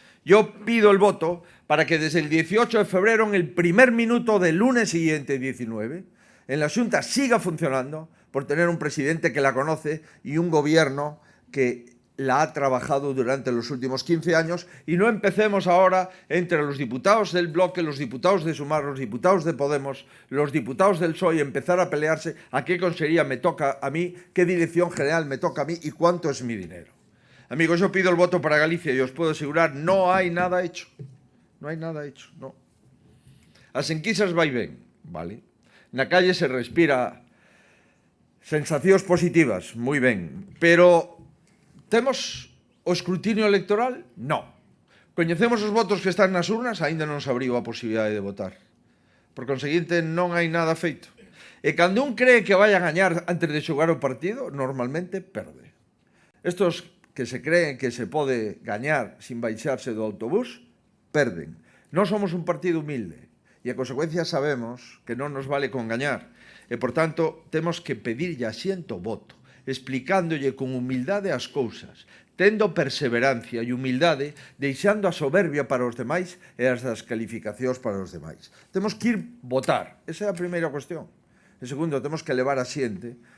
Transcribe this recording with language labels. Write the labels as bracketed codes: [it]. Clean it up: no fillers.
[es] Yo pido el voto para que desde el 18 de febrero, en el primer minuto del lunes siguiente, 19, en la Xunta siga funcionando por tener un presidente que la conoce y un gobierno que la ha trabajado durante los últimos 15 años y no empecemos ahora entre los diputados del Bloque, los diputados de Sumar, los diputados de Podemos, los diputados del PSOE, empezar a pelearse a qué consejería me toca a mí, qué dirección general me toca a mí y cuánto es mi dinero. Amigos, yo pido el voto para Galicia y os puedo asegurar, no hay nada hecho. No hay nada hecho, no. [gl] As enquisas vai ben, vale? Na calle se respira sensacións positivas, moi ben, pero temos o escrutinio electoral? No. Coñecemos os votos que están nas urnas? Aínda non se abriu a posibilidade de votar. Por conseguinte, non hai nada feito. E cando un cree que vai a gañar antes de xogar o partido, normalmente perde. Estos que se creen que se pode gañar sin baixarse do autobús, perden. Non somos un partido humilde e a consecuencia sabemos que non nos vale con gañar e, por tanto, temos que pedirlle asiento voto, explicándolle con humildade as cousas, tendo perseverancia e humildade, deixando a soberbia para os demais e as descalificacións para os demais. Temos que ir votar, esa é a primeira cuestión. E segundo, temos que levar a xente